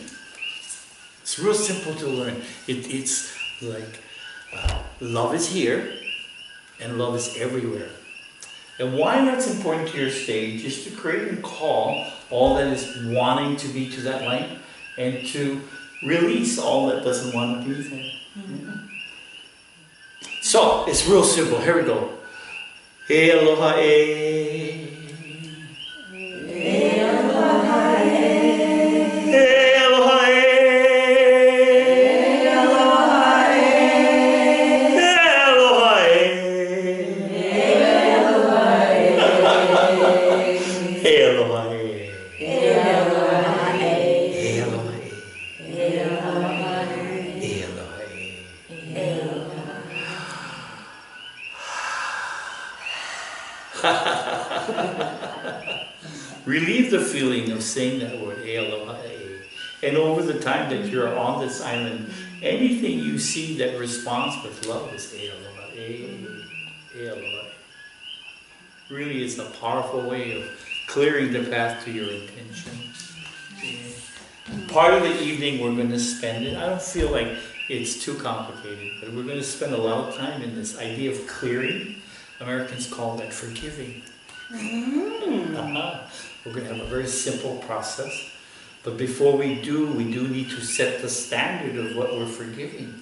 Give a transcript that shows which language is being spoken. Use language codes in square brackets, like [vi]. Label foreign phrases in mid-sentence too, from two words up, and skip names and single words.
[en] It's real simple to learn. It's like love is here and love is everywhere. And why that's important to your stage is to create and call all that is wanting to be to that light and to release all that doesn't want to be there. So, it's real simple. Here we go. [haw] He aloha e. He aloha e. He aloha e. He aloha e. He aloha e. He aloha e. He aloha [en] Relieve the feeling of saying that word, [haw] e aloha e. [en] And over the time that you're on this island, anything you see that responds with love is [haw] e aloha e. E aloha e. [en] Really is a powerful way of clearing the path to your intention. Part of the evening we're going to spend it, I don't feel like it's too complicated, but we're going to spend a lot of time in this idea of clearing. Americans call that forgiving. We're going to have a very simple process, but before we do need to set the standard of what we're forgiving.